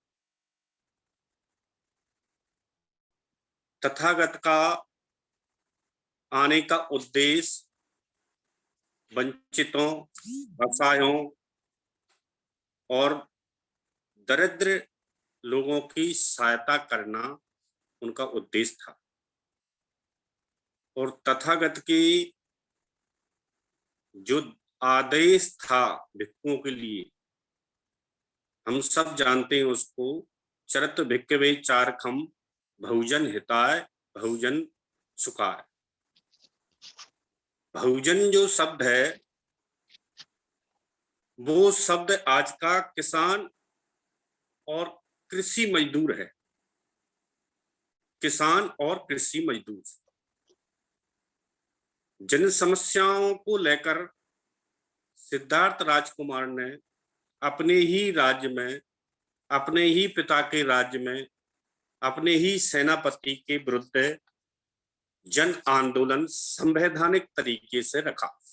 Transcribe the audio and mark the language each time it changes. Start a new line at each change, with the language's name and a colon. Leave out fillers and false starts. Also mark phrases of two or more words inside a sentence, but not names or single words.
Hindi: तथागत का आने का उद्देश्य वंचितों, असहायों और दरिद्र लोगों की सहायता करना उनका उद्देश्य था। और तथागत की जो आदेश था भिक्षुओं के लिए, हम सब जानते हैं उसको,
Pali: चरत भिक्षवे चारखम बहुजन हिताय बहुजन सुखाय।
Hindi: बहुजन जो शब्द है वो शब्द आज का किसान और कृषि मजदूर है। किसान और कृषि मजदूर जन समस्याओं को लेकर सिद्धार्थ राजकुमार ने अपने ही राज्य में, अपने ही पिता के राज्य में, अपने ही सेनापति के विरुद्ध जन आंदोलन संवैधानिक तरीके से रखा।